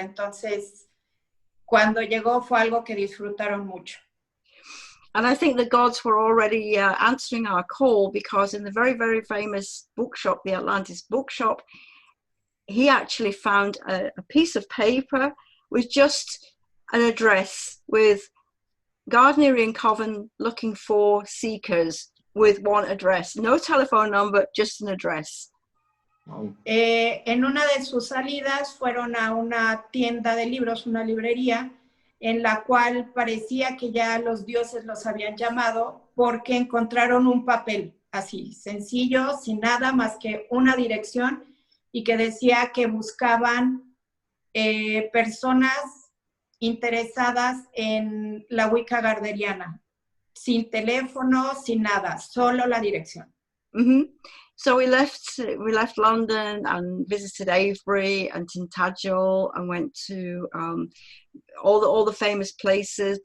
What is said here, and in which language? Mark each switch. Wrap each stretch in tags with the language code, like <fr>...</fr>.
<es>Entonces, cuando llegó fue algo que disfrutaron mucho.</es> <en>And I think the gods were already answering our call, because in the very, very famous bookshop, the Atlantis bookshop, he actually found a piece of paper with just an address with Gardnerian Coven looking for seekers, with one address, no telephone number, just an address. Wow.</en> <es>En una de sus salidas fueron a una tienda de libros, una librería, en la cual parecía que ya los dioses los habían llamado porque encontraron un papel así, sencillo, sin nada más que una dirección, y que decía que buscaban personas interesadas en la Wicca gardneriana, sin teléfono, sin nada, solo la dirección. Mm-hmm.</es> <en>So we left London and visited Avebury and Tintagel and went to all the famous places.</en>